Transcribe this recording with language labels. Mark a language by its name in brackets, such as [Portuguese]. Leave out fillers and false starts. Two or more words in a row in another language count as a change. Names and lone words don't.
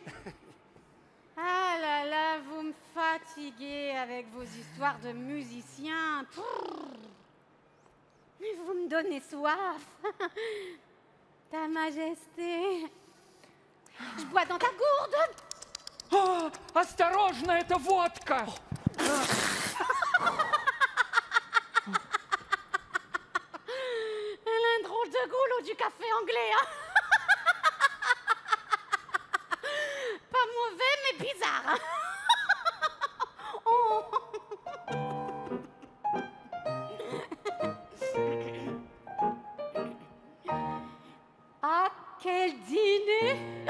[French] Ah là là, vous me fatiguez avec vos histoires de musiciens. Mais vous me donnez soif. Ta Majesté. Je bois dans ta gourde. [Russian] Oh, осторожно, это водка! [French] Elle a un drôle de goulot du café anglais, hein. Pas mauvais, mais bizarre. Oh. Ah, quel dîner.